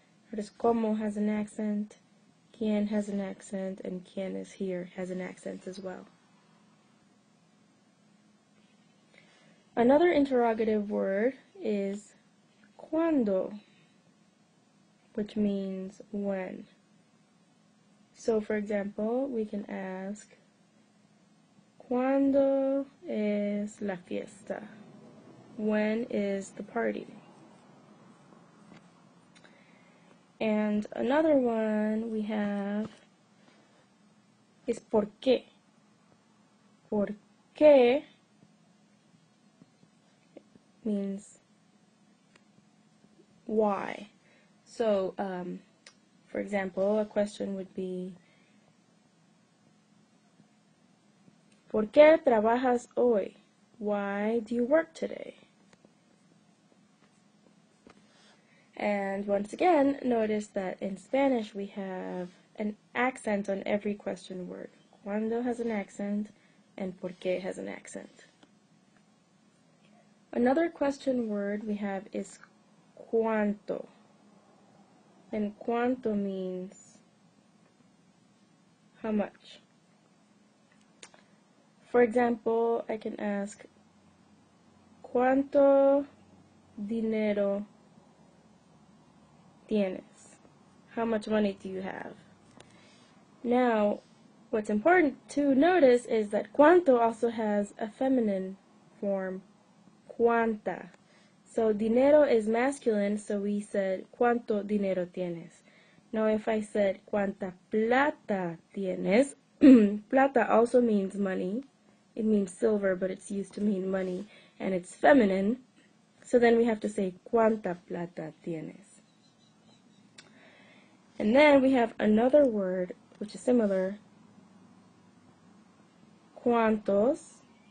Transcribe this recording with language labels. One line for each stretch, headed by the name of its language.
English: Notice como has an accent, quién has an accent, and quién is here has an accent as well. Another interrogative word is cuándo, which means when. So, for example, we can ask,
Spanish: ¿Cuándo es la fiesta?
English: When is the party? And another one we have is ¿por qué? ¿Por qué means why. So, for example, a question would be
Spanish: ¿Por qué trabajas hoy?
English: Why do you work today? And once again, notice that in Spanish we have an accent on every question word. Cuando has an accent, and por qué has an accent. Another question word we have is cuánto. And cuánto means how much. For example, I can ask,
Spanish: ¿Cuánto dinero tienes?
English: How much money do you have? Now, what's important to notice is that cuánto also has a feminine form, cuánta. So dinero is masculine, so we said
Spanish: ¿Cuánto dinero tienes?
English: Now if I said
Spanish: ¿Cuánta plata tienes?
English: Plata also means money. It means silver, but it's used to mean money, and it's feminine. So then we have to say
Spanish: ¿Cuánta plata tienes?
English: And then we have another word which is similar, ¿Cuántos